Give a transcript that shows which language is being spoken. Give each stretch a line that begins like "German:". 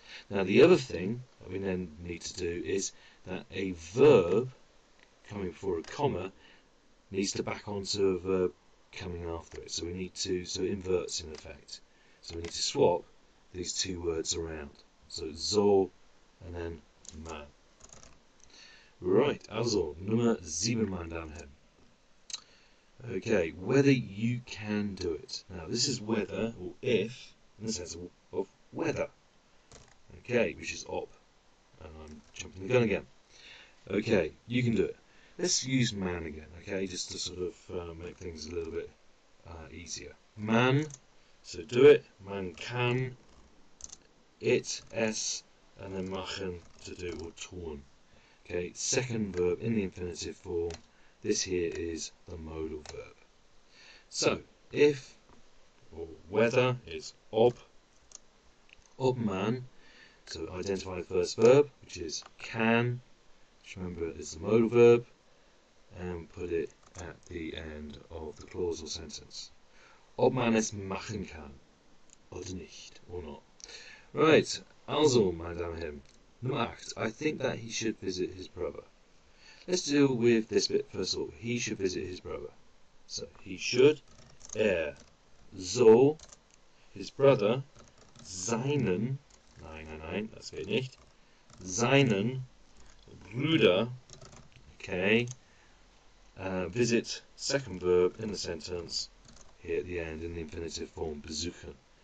English: Now the other thing that we then need to do is that a verb coming before a comma needs to back onto a verb coming after it. So we need to, so it inverts in effect. So we need to swap these 2 words around. So soll and then man.
German: Right, also, Nummer 7, meine Damen und Herren.
English: Okay, whether you can do it. Now this is whether, or if, in the sense of whether. Okay, which is ob. And I'm jumping the gun again. Okay, you can do it. Let's use man again, okay, just to sort of make things a little bit easier. Man, so do it.
German: Man kann,
English: it, es, and then machen, to do or tun. Okay, second verb in the infinitive form. This here is the modal verb. So, if or whether is
German: ob man.
English: So identify the first verb, which is can, which remember is the modal verb, and put it at the end of the clause or sentence.
German: Ob man es machen kann, oder nicht,
English: or not. Right,
German: also, meine Damen und Herren, Nummer 8.
English: I think that he should visit his brother. Let's deal with this bit first of all. He should visit his brother. So, he should, soll, his brother, seinen,
German: nein, das geht nicht, seinen Bruder,
English: okay, visit, second verb in the sentence, here at the end in the infinitive form, besuchen.